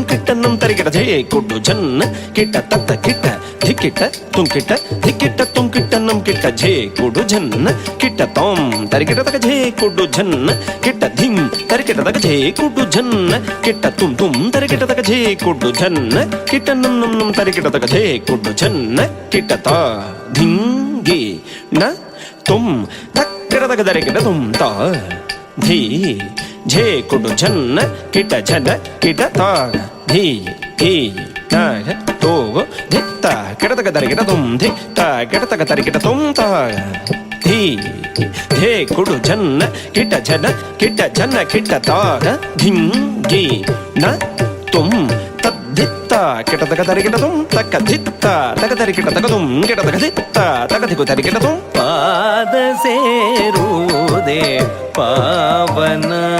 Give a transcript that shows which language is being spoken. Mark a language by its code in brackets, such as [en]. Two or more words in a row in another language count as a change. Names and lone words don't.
[kn] ಕಿಟ ನಂ ತರಿಕಿಟ ಝೇ ಕೊಡು ಝನ್ನ ಕಿಟ ತತ್ತ ಕಿಟ ಧಿಕ್ ಕಿಟ ತುಂ ಕಿಟ ಧಿಕ್ ಕಿಟ ತುಂ ಕಿಟ ನಂ ಕಿಟ ಝೇ ಕೊಡು ಝನ್ನ ಕಿಟ ತೋಂ ತರಿಕಿಟ ತಕ ಝೇ ಕೊಡು ಝನ್ನ ಕಿಟ ಧಿಂ ತರಿಕಿಟ ತಕ ಝೇ ಕೊಡು ಝನ್ನ ಕಿಟ ತುಂ ತುಂ ತರಿಕಿಟ ತಕ ಝೇ ಕೊಡು ಝನ್ನ ಕಿಟ ನಂ ನಂ ನಂ ತರಿಕಿಟ ತಕ ಝೇ ಕೊಡು ಝನ್ನ ಕಿಟ ತ ಧಿಂಗಿ ನ ತುಂ ತಕ್ಕಿಟ ತಕ ತರಿಕಿಟ ತುಂ ತ ಧೀ ಝೇ ಕೊಡು ಝನ್ನ ಕಿಟ ಝನ ಕಿಟ ತ ಧೀ ಧೀ ತ ತೋಗೋ ಧಿತ್ತ ಕೆಡತಗ ತರಿಗಿಟ ತುಂ ಧಿತ್ತ ಕೆಡತಗ ತರಿಗಿಟ ತುಂ ತಾಗ ಧೀ ಧೇ ಕುಡು ಜನ್ನ ಕಿಟ ಜನ ಕಿಟ ತಾಗ ಧಿಂಗಿ ನ ತುಂ ತದ್ಧಿತ್ತ ಕೆಟತಗ ತರಿಗಿಟ ತುಂ ತಕ್ಕ ಧಿತ್ತ ತಗ ತರಿಗಿಟ ತಗ ತುಂ ಕೆಟತಗ ಧಿತ್ತ ತಗ ದಿಗು ತರಿಗಿಟ ತುಂ ಪಾದ ಸೇರುವುದೇ ಪಾವನ